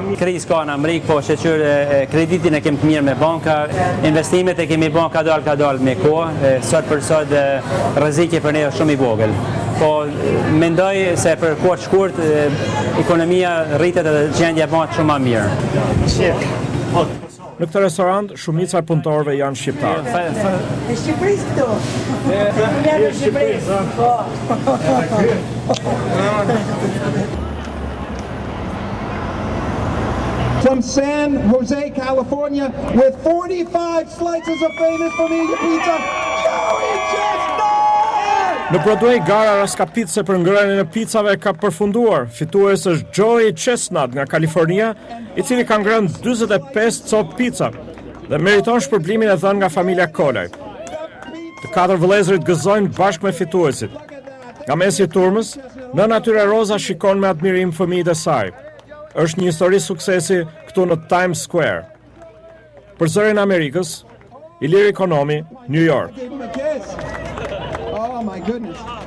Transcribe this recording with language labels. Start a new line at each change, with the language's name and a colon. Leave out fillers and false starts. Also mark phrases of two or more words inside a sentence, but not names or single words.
Albanian: Krizë ka në Amerikë, po shqyr kreditin e kemi të mirë me banka, investimet e kemi bën kadal me kohë, sot për sot rreziqi për ne është shumë i vogël. Po mendoj se për kohë të shkurt ekonomia rritet edhe gjendja bëhet shumë më mirë. Në këtë restorant, shumica e punëtorëve janë shqiptarë. E Shqipërisë këtu. Janë Shqipërisë.
English: From San Jose, California, with 45 slices of Famous Familia Pizza, Joey Chestnut!
Albanian: Në Broadway, gara raskapitse për ngrënien e pizzave ka përfunduar. Fituesi është Joey Chestnut nga Kalifornia, i cili ka ngrënë 45 copë pizza dhe meriton shpërblimin e dhënë nga familja Kolaj. Të 4 vëllezërit gëzojnë bashkë me fituesit. Nga mesi i turmës, nëna e tyre Roza shikon me admirim fëmijët e saj. Është një histori suksesi këtu në Times Square. Për zërin e Amerikës, Ilir Ekonomi, New York.
English: Oh my goodness.